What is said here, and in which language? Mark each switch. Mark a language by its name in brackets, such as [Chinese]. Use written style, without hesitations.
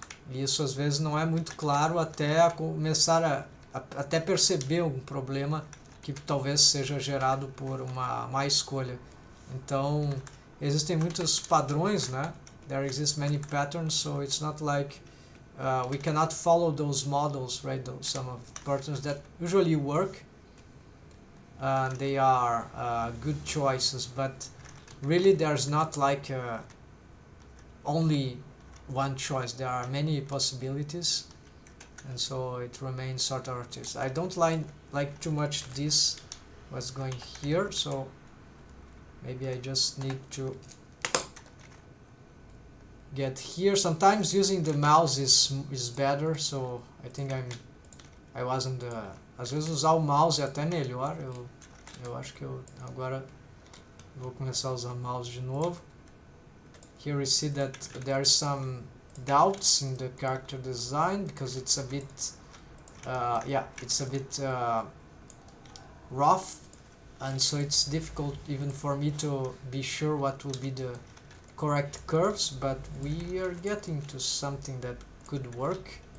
[Portuguese] E isso às vezes não é muito claro até começar até perceber algum problema que talvez seja gerado por uma má escolha. Então, existem muitos padrões, né? [English] There exist many patterns, so it's not like we cannot follow those models, right? Some of patterns that usually work, and they are good choices, but really there's not like only one choice. There are many possibilities, and so it remains sort of artistic. I don't like too much this what's going here, so maybe I just need to get here. Sometimes using the mouse is better, so I think I wasn't [Portuguese] às vezes usar o mouse é até melhor. Eu acho que eu agora vou começar a usar o mouse de novo. [English] Here we see that there are some doubts in the character design because it's a bit it's a bit rough, and so it's difficult even for me to be sure what will be the correct curves, but we are getting to something that could work.